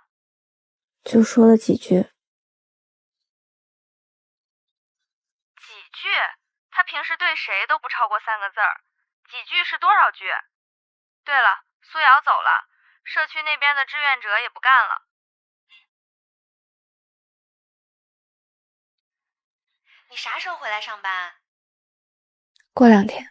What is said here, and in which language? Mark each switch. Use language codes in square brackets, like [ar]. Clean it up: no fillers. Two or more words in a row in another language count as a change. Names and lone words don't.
[zh] 就說了幾句。幾句？他平時對誰都不超過3個字兒，幾句是多少句？對了，蘇瑤走了，社區那邊的志願者也不幹了。你啥時候回來上班？過2天。